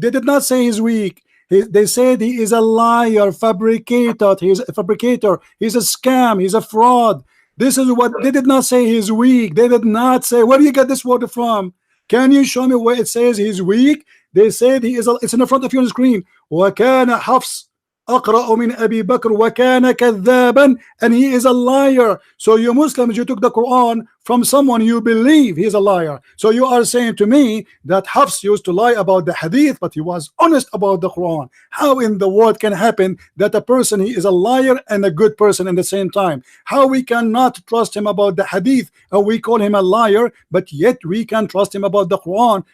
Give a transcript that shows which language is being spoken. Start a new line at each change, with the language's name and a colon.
English: They did not say he's weak. They said he is a liar, fabricated. He's a fabricator. He's a scam. He's a fraud. This is what they did not say. He's weak. They did not say. Where do you get this word from? Can you show me where it says he's weak? They said he is. It's in the front of you on the screen.
Arabic: وَكَانَ حَفْص أَقْرَأُ مِنْ أَبِي بَكْرٍ وَكَانَ كَذَّابًا,
English: and he is a liar. So you Muslims, you took the Quran from someone you believe he is a liar. So you are saying to me that Hafs used to lie about the hadith, but he was honest about the Quran. How in the world can happen that a person, he is a liar and a good person in the same time? How we cannot trust him about the hadith, and we call him a liar, but yet we can trust him about the Quran?